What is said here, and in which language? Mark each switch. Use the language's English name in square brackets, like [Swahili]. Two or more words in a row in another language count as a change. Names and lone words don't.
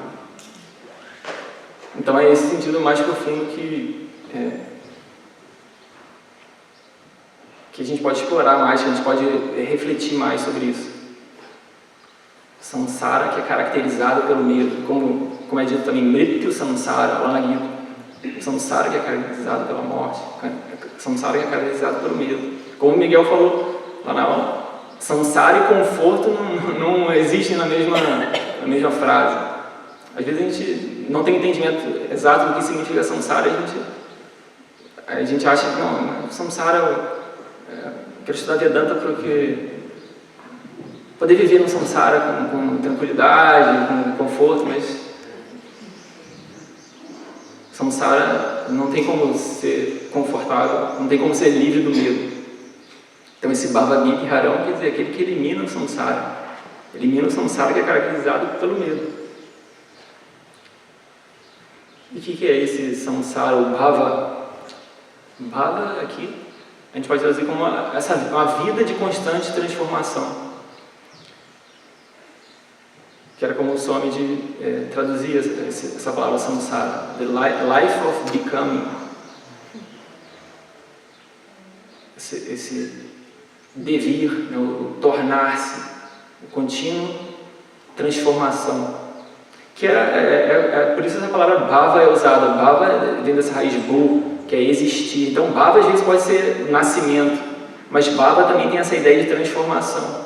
[Portuguese] Então é esse sentido mais profundo que a gente pode explorar mais, que a gente pode refletir mais sobre isso. Samsara que é caracterizado pelo medo, como é dito também, [Sanskrit] मृत्यु संसार, [Portuguese] lá na Gita. Samsara que é caracterizado pela morte, samsara que é caracterizado pelo medo. Como o Miguel falou lá na aula, samsara e conforto não existem na mesma frase. Às vezes a gente não tem entendimento exato do que significa samsara, a gente acha que não, samsara, quero estudar Vedanta porque poder viver no samsara com tranquilidade, com conforto, mas samsara não tem como ser confortável, não tem como ser livre do medo. Então esse [Sanskrit] भव-भीति हरः [Portuguese] quer dizer aquele que elimina o samsara que é caracterizado pelo medo. E o que é esse samsara, o bhava? Bhava aqui a gente pode traduzir como uma vida de constante transformação. Que era como o Swamiji traduzia essa palavra samsara, [English] the life of becoming. [Portuguese] Esse devir, né, o tornar-se, o contínuo transformação. Que por isso essa palavra bhava é usada. Bhava vem dessa raiz bu, que é existir. Então bhava às vezes pode ser nascimento, mas bhava também tem essa ideia de transformação.